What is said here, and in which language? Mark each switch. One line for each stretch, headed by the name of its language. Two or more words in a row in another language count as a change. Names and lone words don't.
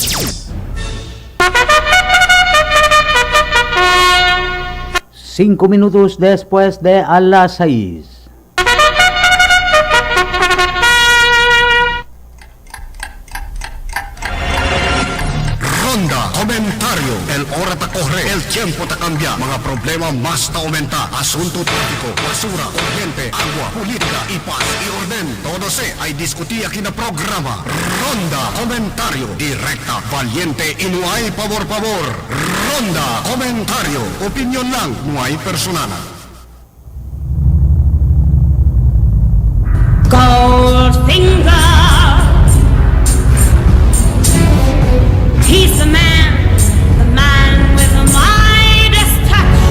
Chavacano: 5 minutos después de a las 6. Ronda Comentaryo. El hora ta corre, el tiempo ta cambia. Mga problema mas ta aumenta. Asunto trafiko, basura, kuryente, agua, politika, paz y orden. Todo se ay diskuti aquí na programa. Ronda Comentaryo. Direkta, valiente y no hay pabor-pabor. Ronda Comentaryo. Opinion lang, no hay personal.
English: Goldfinger, he's the man with the Midas touch.